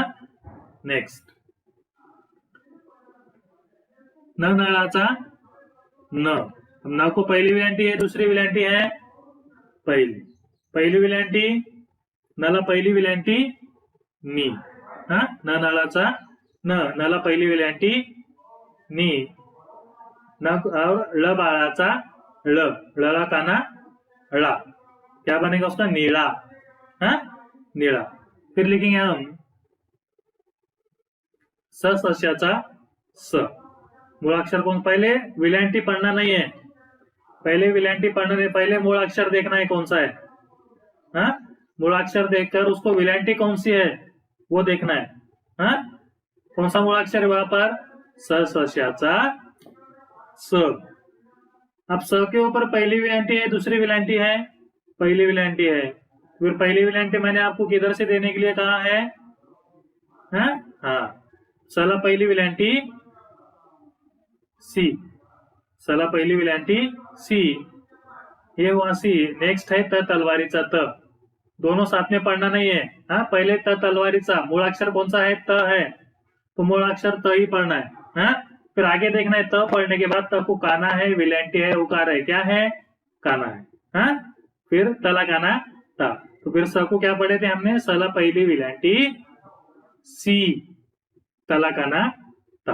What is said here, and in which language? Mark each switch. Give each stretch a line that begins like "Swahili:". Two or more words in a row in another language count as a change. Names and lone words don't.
Hindi: नेक्स्ट,
Marathi: न नळाचा न,
Hindi: अब न को पहली विलांटी है दूसरी विलांटी है पहली, पहली विलांटी
Marathi: नला पहिली विलांटी नी, हा न नळाचा न, नला पहिली विलांटी नी,
Hindi: न और
Marathi: ल बाळाचा ळ, ळला काना ळा,
Hindi: क्या बनेगा उसका नीला, हाँ नीला। फिर लिखेंगे हम
Marathi: स सस्याचा स,
Hindi: मूलाक्षर कौन, पहले विलांटी पढ़ना नहीं है, पहले विलांटी पढ़ना नहीं, पहले मूलाक्षर देखना है कौन सा है, हाँ मूलाक्षर देखकर उसको विलांटी कौन सी है वो देखना है, हाँ कौन सा मूलाक्षर है वहां पर,
Marathi: स सस्याचा स।
Hindi: अब स के ऊपर पहली विलांटी है दूसरी विलांटी है, पहली विलांटी है, फिर पहली विलांटी मैंने आपको किधर से देने के लिए कहा है, हाँ
Marathi: सला पहिली विलांटी सी, सला पहिली विलांटी सी,
Hindi: ये हुआ सी। नेक्स्ट है
Marathi: त तलवारीचा त,
Hindi: दोनों साथ में पढ़ना नहीं है, हाँ पहले
Marathi: त तलवारीचा,
Hindi: मूलाक्षर कौन सा है त है, तो मूलाक्षर त ही पढ़ना है, हाँ फिर आगे देखना है त पढ़ने के बाद त को काना है विलांटी है उकार है, क्या है काना है, हाँ फिर
Marathi: तला काना ता,
Hindi: तो फिर स को क्या पढ़े थे हमने,
Marathi: सला पहिली विलांटी सी, तला काना ता।